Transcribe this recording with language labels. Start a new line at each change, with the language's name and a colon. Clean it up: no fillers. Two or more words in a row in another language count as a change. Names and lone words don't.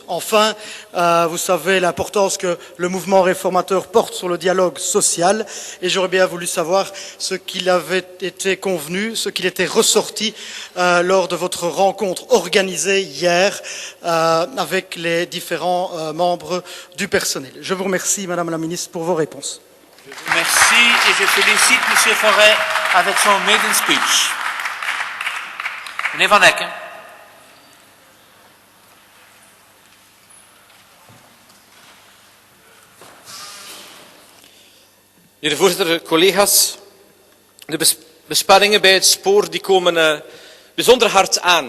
French: Enfin, vous savez l'importance que le mouvement réformateur porte sur le dialogue social et j'aurais bien voulu savoir ce qu'il avait été convenu, ce qu'il était ressorti lors de votre rencontre organisée hier avec les différents membres du personnel. Je vous remercie, Madame la Ministre, pour vos réponses. Merci et je félicite M. Forêt avec son
English: maiden speech.
Dutch: Meneer Van Ecken. Meneer de voorzitter, collega's, de besparingen bij het spoor die komen bijzonder hard aan.